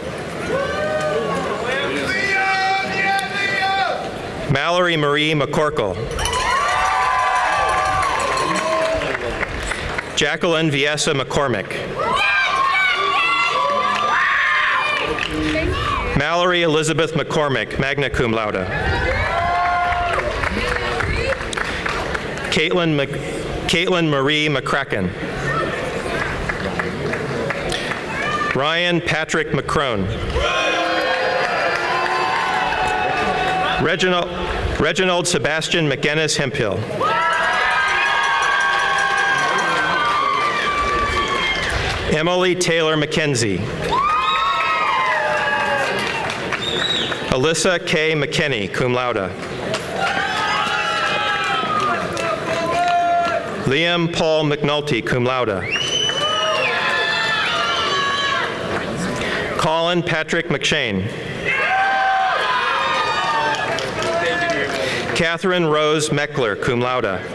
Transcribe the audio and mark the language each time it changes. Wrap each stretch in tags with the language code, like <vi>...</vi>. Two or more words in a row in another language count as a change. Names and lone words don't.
<en>Mallory Marie McCorkle. Jacqueline Viesa McCormick. Mallory Elizabeth McCormick,</en> <la>magna cum laude.</la> <en>Caitlin Marie McCracken. Ryan Patrick McCrone. Reginald Sebastian McGinnis Hemphill. Emily Taylor McKenzie. Alyssa K.</en> <la>McKinney, cum laude.</la> <en>Liam Paul McNulty,</en> <la>cum laude.</la> <en>Colin Patrick McShane. Catherine Rose Meckler,</en> <la>cum laude.</la>